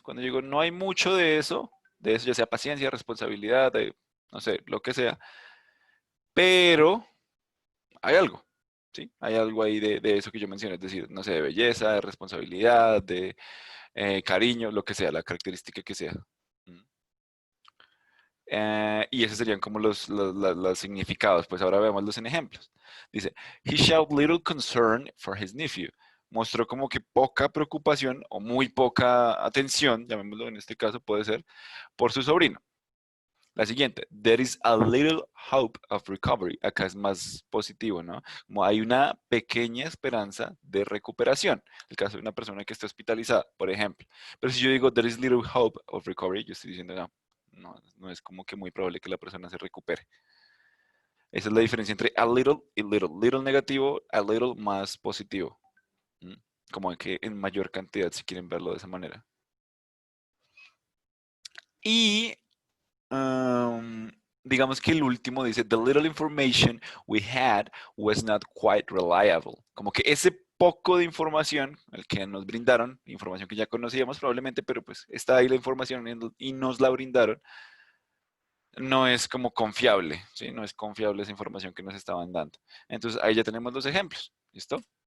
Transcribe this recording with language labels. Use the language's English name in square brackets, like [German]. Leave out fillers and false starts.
[Spanish] Cuando digo, no hay mucho de eso ya sea paciencia, responsabilidad, de, no sé, lo que sea, pero hay algo, ¿sí? Hay algo ahí de eso que yo mencioné, es decir, no sé, de belleza, de responsabilidad, de cariño, lo que sea, la característica que sea. ¿Mm? Y esos serían como los significados. Pues ahora veámoslos en ejemplos. [English] Dice, he showed little concern for his nephew. [Spanish] Mostró como que poca preocupación o muy poca atención, llamémoslo en este caso puede ser, por su sobrino. [English] La siguiente, there is a little hope of recovery. [Spanish] Acá es más positivo, ¿no? Como hay una pequeña esperanza de recuperación. El caso de una persona que está hospitalizada, por ejemplo. Pero si yo digo [English] there is little hope of recovery, [Spanish] yo estoy diciendo no es como que muy probable que la persona se recupere. Esa es la diferencia entre a little y little. Little negativo, a little más positivo. ¿Mm? Como que en mayor cantidad, si quieren verlo de esa manera. [English] Y Um, [Spanish] digamos que el último dice, [English] the little information we had was not quite reliable. [Spanish] Como que ese poco de información, el que nos brindaron, información que ya conocíamos probablemente, pero pues está ahí la información y nos la brindaron, no es como confiable, ¿sí? No es confiable esa información que nos estaban dando. Entonces ahí ya tenemos los ejemplos, ¿listo?